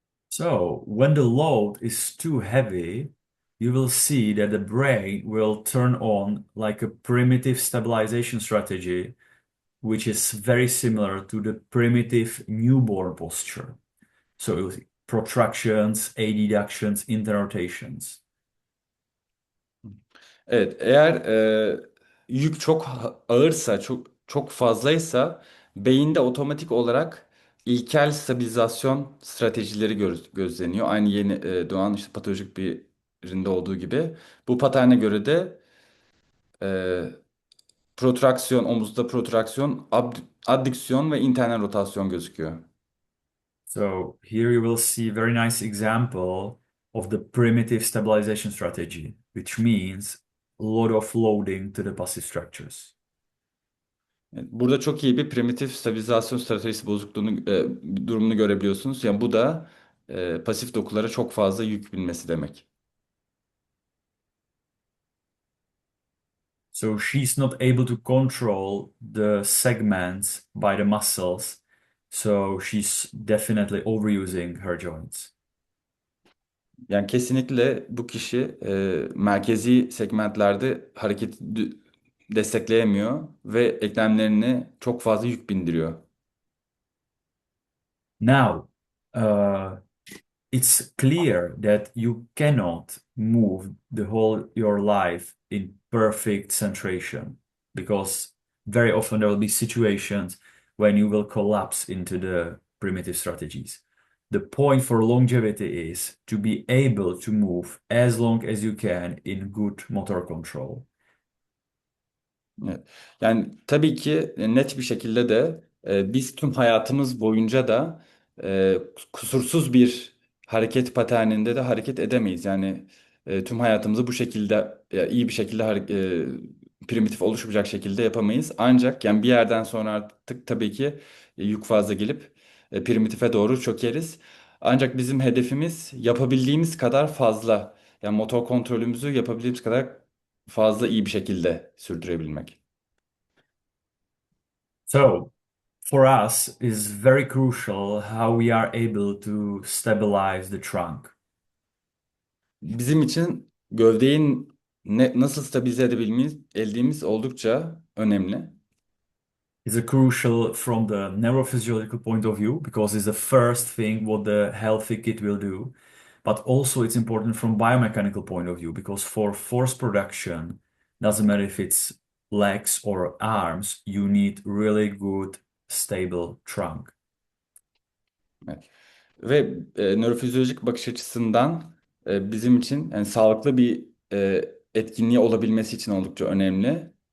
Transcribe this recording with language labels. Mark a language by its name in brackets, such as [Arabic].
[English] So, when the load is too heavy, you will see that the brain will turn on like a primitive stabilization strategy, which is very similar to the primitive newborn posture. So, it was protractions, adductions, interrotations. [Turkish] Evet, eğer yük çok ağırsa, çok fazlaysa beyinde otomatik olarak ilkel stabilizasyon stratejileri gözleniyor. Aynı yeni doğan işte patolojik birinde olduğu gibi. Bu paterne göre de e, omuzda protraksiyon, addüksiyon ve internal rotasyon gözüküyor. [English] So, here you will see a very nice example of the primitive stabilization strategy, which means a lot of loading to the passive structures. [Turkish] Evet, burada çok iyi bir primitif stabilizasyon stratejisi durumunu görebiliyorsunuz. Yani bu da pasif dokulara çok fazla yük binmesi demek. [English] So she's not able to control the segments by the muscles. So she's definitely overusing her joints. [Turkish] Yani kesinlikle bu kişi merkezi segmentlerde destekleyemiyor ve eklemlerine çok fazla yük bindiriyor. [English] Now, uh, it's clear that you cannot move the whole your life in perfect centration because very often there will be situations when you will collapse into the primitive strategies. The point for longevity is to be able to move as long as you can in good motor control. [Turkish] Evet. Yani tabii ki net bir şekilde de biz tüm hayatımız boyunca da kusursuz bir hareket paterninde de hareket edemeyiz. Yani tüm hayatımızı bu şekilde iyi bir şekilde primitif oluşmayacak şekilde yapamayız. Ancak yani bir yerden sonra artık tabii ki yük fazla gelip primitife doğru çökeriz. Ancak bizim hedefimiz yapabildiğimiz kadar fazla yani motor kontrolümüzü yapabildiğimiz kadar fazla iyi bir şekilde sürdürebilmek. [English] So, for us is very crucial how we are able to stabilize the trunk. [Turkish] Bizim için gövdeyi nasıl stabilize edebildiğimiz oldukça önemli. [English] Is a crucial from the neurophysiological point of view because it's the first thing what the healthy kid will do. But also it's important from biomechanical point of view because for force production, doesn't matter if it's legs or arms, you need really good stable trunk. [Turkish] Evet. Ve nörofizyolojik bakış açısından bizim için yani sağlıklı bir etkinliği olabilmesi için oldukça önemli.